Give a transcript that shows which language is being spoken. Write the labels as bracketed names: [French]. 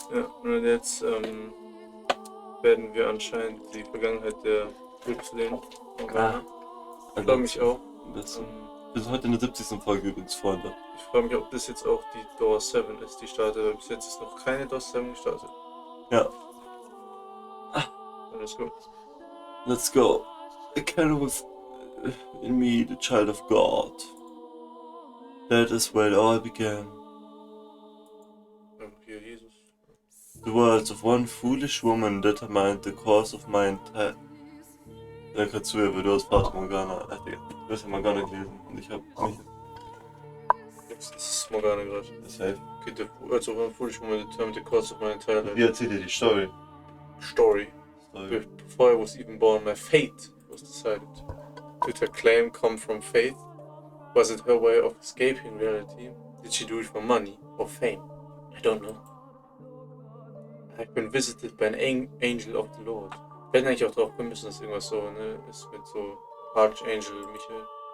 [German] ja, und jetzt werden wir anscheinend die Vergangenheit der Glückslehnen Morgana. Ich freue mich auch. Wir sind heute in der 70. Folge übrigens, Freunde. Ich freue mich, ob das jetzt auch die Door 7 ist, die startet, weil bis jetzt ist noch keine Door 7 gestartet. Ja. Alles gut. [English] Let's go. I carry with in me the child of God. That is where it all began. [German] Hier Jesus. [English] The words of one foolish woman determined the course of my entire... [German] Dann kannst du ja, weil du hast Fata Morgana. Du hast ja Morgana gelesen und ich hab nicht. Jetzt ist Morgana gerade. [English] Safe. Okay, the words of one foolish woman determined the course of my entire life. [German] Wie erzählt dir die Story? Story. [English] Before I was even born, my fate was decided. Did her claim come from faith? Was it her way of escaping reality? Did she do it for money or fame? I don't know. I've been visited by an angel of the Lord. [German] Wir hätten eigentlich auch drauf kommen müssen, dass irgendwas so, ne, ist mit so Archangel Michael.